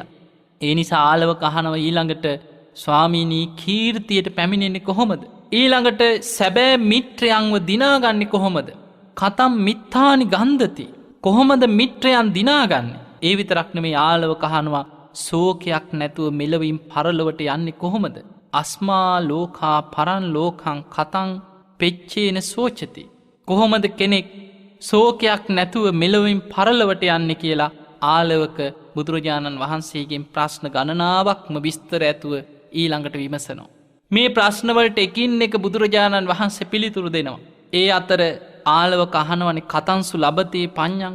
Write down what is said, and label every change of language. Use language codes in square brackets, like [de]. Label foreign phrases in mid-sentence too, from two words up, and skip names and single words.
[si] ඒ නිසා ආලවක අහනවා ඊළඟට ස්වාමීනී කීර්තියට පැමිණෙන්නේ කොහොමද? ඊළඟට සැබෑ මිත්‍රයන්ව දිනාගන්නේ කොහොමද? [pi] කතම් මිත්තානි ගන්ධති. [si] කොහොමද මිත්‍රයන් දිනාගන්නේ? ඒ විතරක් නෙමෙයි ආලවක අහනවා ශෝකයක් නැතුව මෙලවින් පරලොවට යන්නේ කොහොමද? [pi] අස්මා ලෝකා පරන් ලෝකං කතං පෙච්චේන සෝචති. [si] කොහොමද කෙනෙක් ශෝකයක් නැතුව මෙලොවින් පරලොවට යන්නේ කියලා ආලවක බුදුරජාණන් වහන්සේගෙන් ප්‍රශ්න ගණනාවක්ම විස්තර ඇතුව ඊළඟට විමසනවා. මේ ප්‍රශ්නවලට එකින් එක බුදුරජාණන් වහන්සේ පිළිතුරු දෙනවා. ඒ අතර ආලවක අහනවනේ [pi] කතංසු ලබතේ පඤ්ඤං.